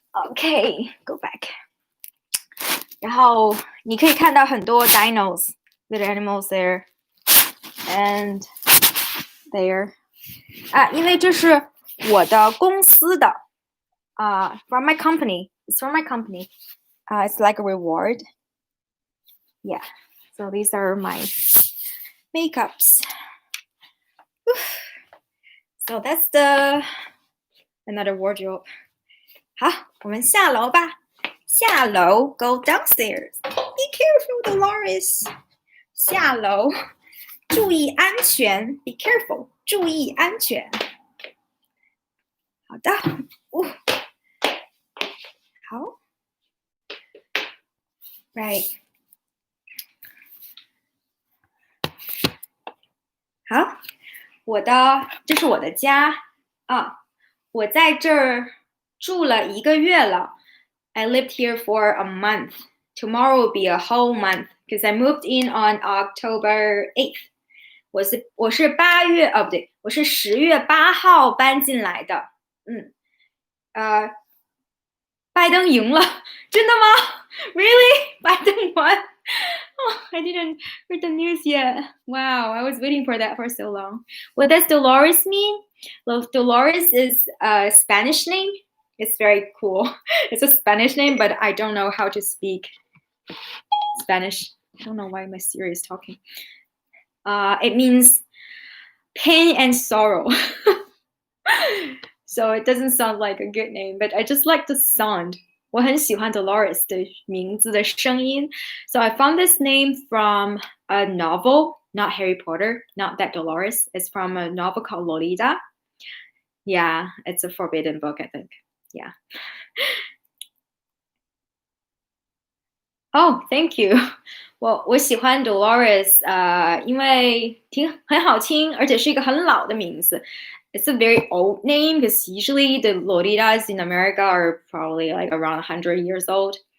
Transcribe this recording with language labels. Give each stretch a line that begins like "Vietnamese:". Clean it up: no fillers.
English: Okay, go back.
Chinese: 然后你可以看到很多
English: dinos, little animals there, and there.
Chinese: 因为这是我的公司的
English: from my company. It's from my company. It's like a reward. Yeah. So these are my makeups. So that's another wardrobe.
Chinese: 好，我们下楼吧。下楼
English: go downstairs. Be careful, Dolores.
Chinese: 下楼，注意安全。
English: Be careful.
Chinese: 注意安全。好的。好。
English: Right.
Chinese: 好，这是我的家我在这儿住了1个月了。
English: I lived here for a month. Tomorrow will be a whole month because I moved in on October 8th.
Chinese: 我是8月不对，我是10月8号搬进来的。拜登赢了，真的吗 ？
English: Really? 拜登 won? Oh, I didn't read the news yet. Wow, I was waiting for that for so long. What does Dolores mean? Well, Dolores is a Spanish name. It's very cool. It's a Spanish name, but I don't know how to speak Spanish. I don't know why my Siri is talking. It means pain and sorrow. So it doesn't sound like a good name, but I just like the sound.
Chinese: 我很喜欢 Dolores 的名字的声音。
English: So I found this name from a novel, not Harry Potter, not that Dolores. It's from a novel called Lolita. Yeah, it's a forbidden book, I think. Yeah. Oh, thank you.
Chinese: 我喜欢 Dolores 因为很好听，而且是一个很老的名字。
English: It's a very old name because usually the Lolitas in America are probably like around 100 years old.